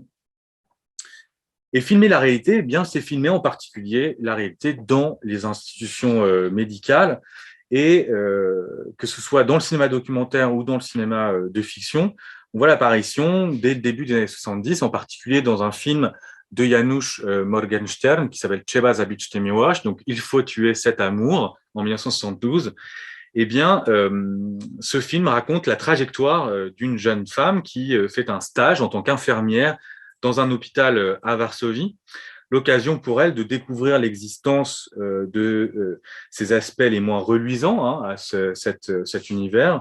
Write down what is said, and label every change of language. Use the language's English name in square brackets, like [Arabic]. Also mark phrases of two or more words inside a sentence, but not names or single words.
[French] Et filmer la réalité, c'est filmer en particulier la réalité dans les institutions médicales, et que ce soit dans le cinéma documentaire ou dans le cinéma de fiction, on voit l'apparition dès le début des années 70, en particulier dans un film de Janusz Morgenstern qui s'appelle Trzeba zabić tę miłość, donc Il faut tuer cet amour, en 1972. Ce film raconte la trajectoire d'une jeune femme qui fait un stage en tant qu'infirmière dans un hôpital à Varsovie. L'occasion pour elle de découvrir l'existence de ces aspects les moins reluisants à cet univers.